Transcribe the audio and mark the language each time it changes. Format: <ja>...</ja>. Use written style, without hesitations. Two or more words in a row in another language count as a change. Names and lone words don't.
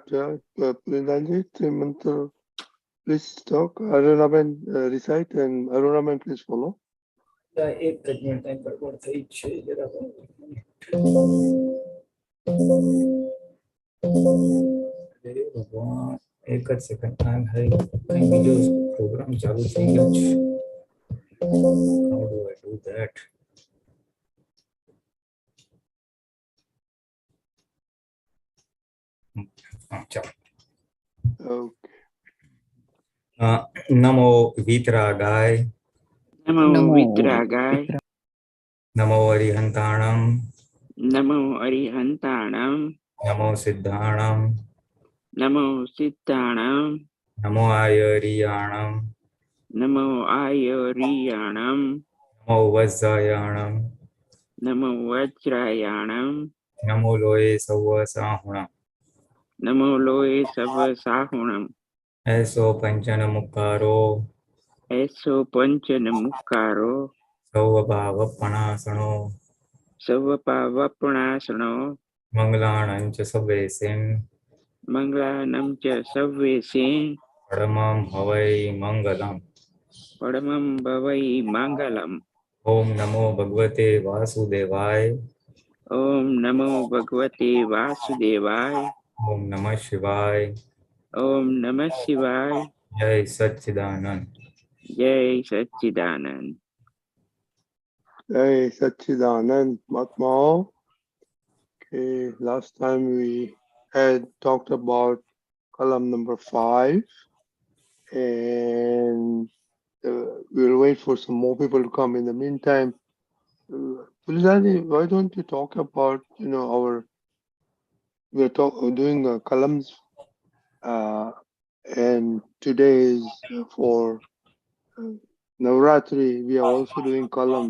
<en>Pulinanandji, Mantra, please talk. Arunaben recite and Arunaben please follow.</en> <gu>એક જ મિનિટ ટાઈમ ગડબડ થઈ છે જરા. ભગવાન એક જ સેકન્ડ ટાઈમ હે બીજો પ્રોગ્રામ ચાલુ થઈ ગયો છે.</gu> <en>How do I do that?</en> <gu>ચાલો.</gu> <en>Okay.</en> <sa>નમો વિતરાગાય. नमो वीतरागाय.</sa> <pra>નમો અરિહંતાણમ. णमो अरिहंताणं. નમો સિદ્ધાણમ. णमो सिद्धाणं. નમો આયરિયાણમ. णमो आयरियाणं. નમો વજ્જાયાણમ. णमो वज्रयाणं. નમો લોય સવ સાહુણમ. णमो लोए सव्व साहूणं. એસો પંચન મુકારો. एसो पंचन मुकारो. સૌ ભાવ પણાસણો. सव्वपावप्पणासणो. મંગલાણંચ સવેસિમ. मंगलाणं च सव्वेसिं. પરમમ હવૈ મંગલમ. पढमं हवइ मंगलं.</pra> <sa>ઓમ નમો ભગવતે વાસુદેવાય. ॐ नमो भगवते वासुदेवाय. ઓમ નમઃ શિવાય. ॐ नमः शिवाय. જય સચ્ચિદાનંદ. जय सच्चिदानंद.</sa> <en>Hey, Satchidanand Mahatma. Okay, last time we had talked about Kalam number 5 and we'll wait for some more people to come. In the meantime, Pulinanandji, why don't you talk about, you know, we're doing Kalams and today is for Navratri, we are also doing Kalams.</en>